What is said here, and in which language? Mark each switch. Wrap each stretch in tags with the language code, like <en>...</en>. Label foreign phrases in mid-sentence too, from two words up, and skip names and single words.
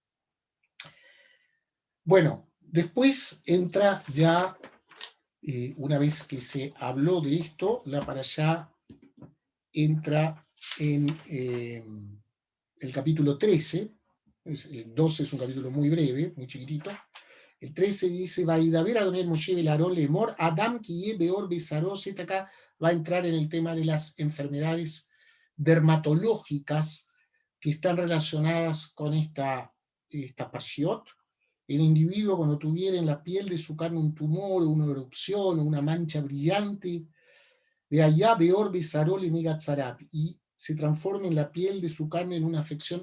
<es>Bueno, después entra ya, una vez que se habló de esto, la parashá entra en el capítulo 13, el 12 es un capítulo muy breve, muy chiquitito. El 13 dice,</es> <he>וידבר אדני משה ואל אהרן לאמר, אדם כי יהיה בעור בשרו,</he> <es>acá va a entrar en el tema de las enfermedades dermatológicas que están relacionadas con esta pashiot. El individuo, cuando tuviera en la piel de su carne un tumor, o una erupción, o una mancha brillante, de allá</es> <he>בעור בשרו לנגע צרעת,</he> <es>y se transforma en la piel de su carne en una afección.</es>